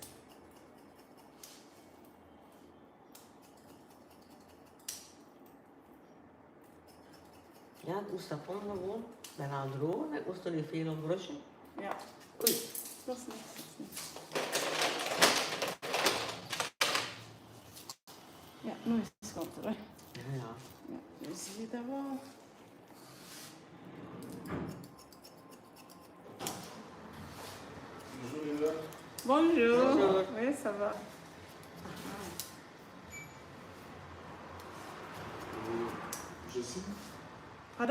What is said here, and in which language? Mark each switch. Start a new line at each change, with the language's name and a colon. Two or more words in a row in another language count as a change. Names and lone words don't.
Dutch: Ja, het moest dat gewoon bijna drogen. Ik moest er niet veel op brushen. Ja, Oei. dat is niks. Ja, nu is het korter, hè. Ja. Ja, nu zie je dat wel.
French: Bonjour. Bonjour. Oui, ça va. Je signe. Pardon?